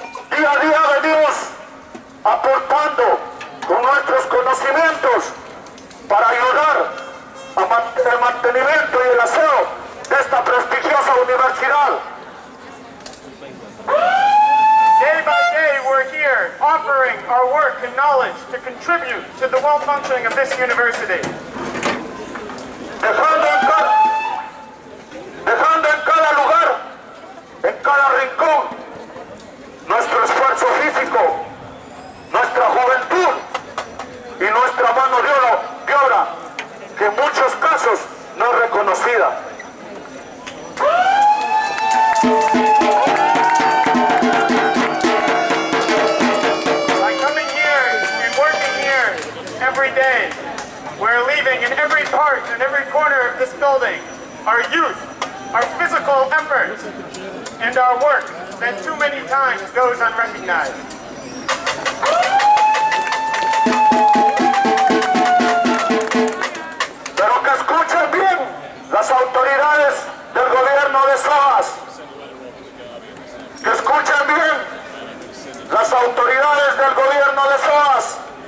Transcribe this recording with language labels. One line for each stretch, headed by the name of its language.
Spanish: Día a día venimos aportando con nuestros conocimientos para ayudar el mantenimiento y el aseo de esta prestigiosa universidad.
English: Day by day, we're are here offering our work and knowledge to contribute to the well-functioning of this university.
Spanish: Dejando en cada lugar, en cada rincón, nuestro esfuerzo físico, nuestra juventud y nuestra mano de obra, que en muchos casos no es reconocida.
English: By coming here and working here every day, we're leaving in every part and every corner of this building our youth, our physical effort, and our work that too many times goes unrecognized.
Spanish: Pero que escuchen bien las autoridades del gobierno de Soas. Que escuchen bien las autoridades del gobierno de Soas.